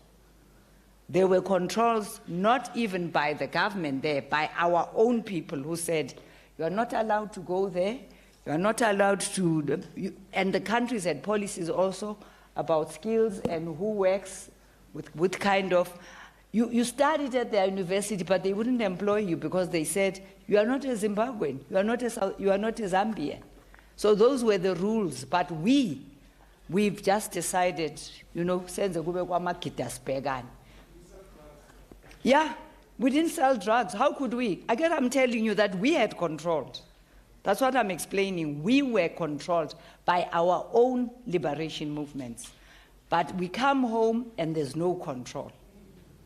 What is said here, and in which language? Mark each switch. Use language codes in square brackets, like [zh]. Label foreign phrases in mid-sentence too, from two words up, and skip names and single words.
[en] There were controls not even by the government there, by our own people who said, you are not allowed to go there, you are not allowed to, and the countries had policies also about skills and who works with kind of, you studied at their university, but they wouldn't employ you because they said, you are not a Zimbabwean, you are not a Zambian. So those were the rules, but we've just decided, [zu] senze kube kwamagitasbhekane. [en] Yeah, we didn't sell drugs. How could we? Again, I'm telling you that we had controlled. That's what I'm explaining. We were controlled by our own liberation movements. But we come home and there's no control.